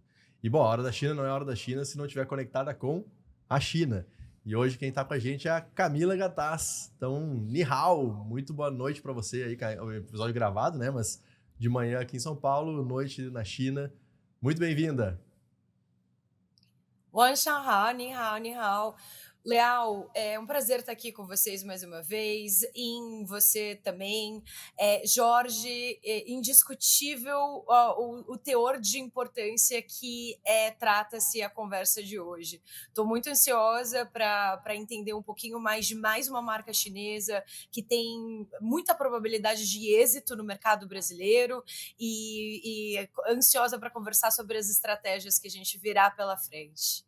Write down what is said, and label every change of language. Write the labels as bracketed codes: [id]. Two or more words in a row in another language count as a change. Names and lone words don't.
[pt] E bom, a Hora da China não é a Hora da China se não estiver conectada com a China. E hoje quem está com a gente é a Camila Gattaz. Então, [zh] 你好, [pt] muito boa noite para você aí, o episódio gravado, né? Mas de manhã aqui em São Paulo, noite na China. Muito bem-vinda. [zh] 晚上好，你好，你好。 [pt] Leal, é um prazer estar aqui com vocês mais uma vez, em você também. Jorge, indiscutível o teor de importância que trata-se a conversa de hoje. Estou muito ansiosa para entender um pouquinho mais de mais uma marca chinesa que tem muita probabilidade de êxito no mercado brasileiro e ansiosa para conversar sobre as estratégias que a gente virá pela frente.